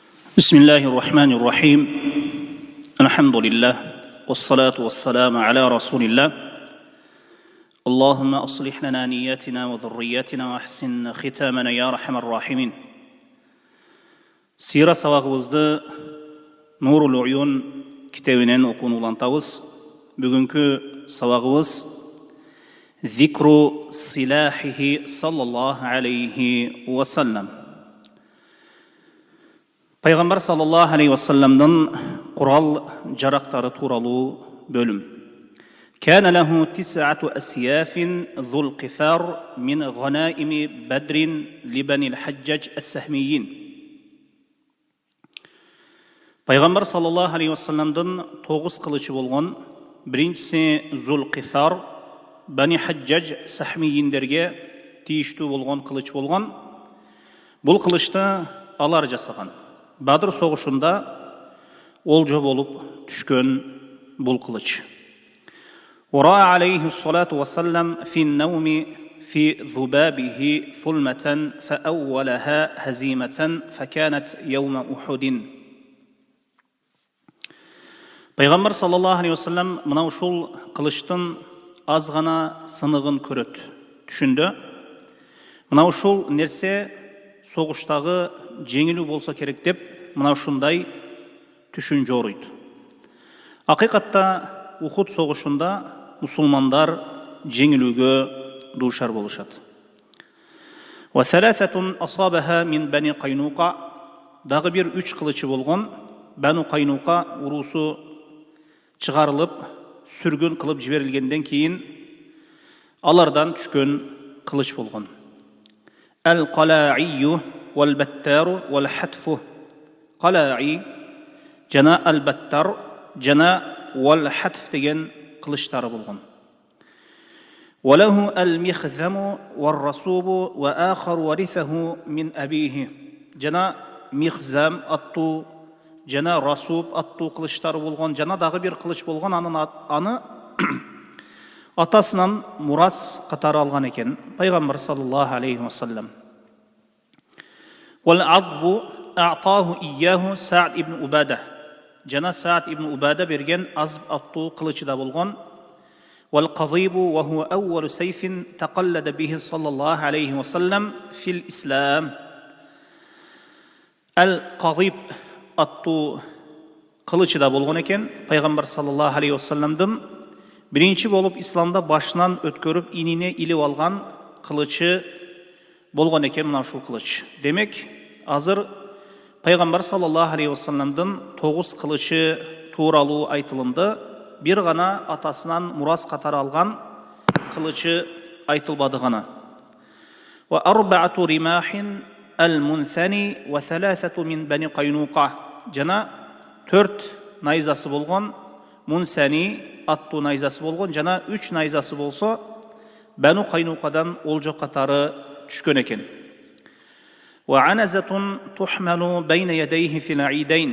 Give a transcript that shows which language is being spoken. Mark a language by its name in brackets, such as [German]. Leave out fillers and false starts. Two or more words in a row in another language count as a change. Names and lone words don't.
[Arabic] بسم الله الرحمن الرحيم الحمد لله والصلاة والسلام على رسول الله اللهم أصلح لنا نياتنا وذرياتنا وأحسن ختامنا يا أرحم الراحمين سيرة [Kyrgyz] сабағыбызды Нурул Уюн китебинен окууну улантабыз. Бүгүнкү сабағыбыз [Arabic] ذكر سلاحه صلى الله عليه وسلم. [Kyrgyz] Пайғамбар [Arabic] صلى الله عليه وسلم [Kyrgyz] курал жарактары тууралуу бөлүм. [Arabic] كان له 9 أسياف ذو القفار من غنائم بدر لبني الحجاج السهميين. [Kyrgyz] Пайғамбар [Arabic] صلى الله عليه وسلم [Kyrgyz] 9 кылычы болгон. Биринчиси Зул Қифар Бани Хаджаж Сахмийиндерге тийиштүү болгон кылыч болгон. Бул кылычты алар жасаган. Бадыр согушунда олжо болуп түшкөн бул кылыч. [Arabic] ورأى عليه الصلاة والسلام في النوم في ذبابه ثلمة فأولها هزيمة فكانت يوم أحد. [Kyrgyz] Пайғамбар [Arabic] صلى الله عليه وسلم [Kyrgyz] мына ушул кылычтын аз гана сыныгын көрөт түшүндө. Мына ушул нерсе согуштагы жеңилүү болсо керек деп мына ушундай түшүн жорuyт. Акыйкатта Ухуд согушунда мусулмандар жеңилүүгө дуушар болушат. [Arabic] وثلاثة أصابها من بني قينقاع, [Kyrgyz] дагы бир 3 кылычы болгон. Бану Кайнука урусу чыгарылып, сүргүн кылып жиберилгенден кийин алардан түшкөн кылыч болгон. [Arabic] القلعي والبتار والحتف. [Kyrgyz] Қала'i жана Ал-Баттар жана вал-Хатф деген кылычтары болгон. [Arabic] وله المخزم والرسوب وآخر ورثه من أبيه. [Kyrgyz] жана михзам аттуу жана расуб аттуу кылычтары болгон, жана дагы бир кылыч болгон. Аны атасынан мурас катары алган экен Пайгамбар [Arabic] صلى الله عليه وسلم. وَالْعَضْبُ أَعْطَاهُ إِيَّاهُ سَعْدْ ibn Убада. [Kyrgyz] жана Саад ibn Убада берген азб аттуу кылычы да болгон. [Arabic] وَالْقَضِيبُ وَهُوَ أَوَّلُ سَيْفٍ تَقَلَّدَ بِهِ صلى الله عليه وسلم في الإسلام. [Kyrgyz] Al-Qadib аттуу кылычы да болгон экен. Пайгамбар [Arabic] صلى الله عليه وسلم [Kyrgyz] биринчи болуп исламда башынан өткөрүп инине илип алган кылычы болгон экен мына ушул кылыч. Демек, азыр Пайгамбар [Arabic] صلى الله عليه وسلم [Kyrgyz] 9 кылычы тууралуу айтылынды. Бир гана атасынан мурас катары алган кылычы айтылбады гана. [Arabic] وأربعة رماح المثني وثلاثة من بني قينقاع. [Kyrgyz] Жана 4 найзасы болгон. Мунсани аттуу найзасы болгон, жана 3 найзасы болсо Бану Кайнукадан олжо катары түшкөн экен. [Arabic] وعنزة تحمل بين يديه في العيدين.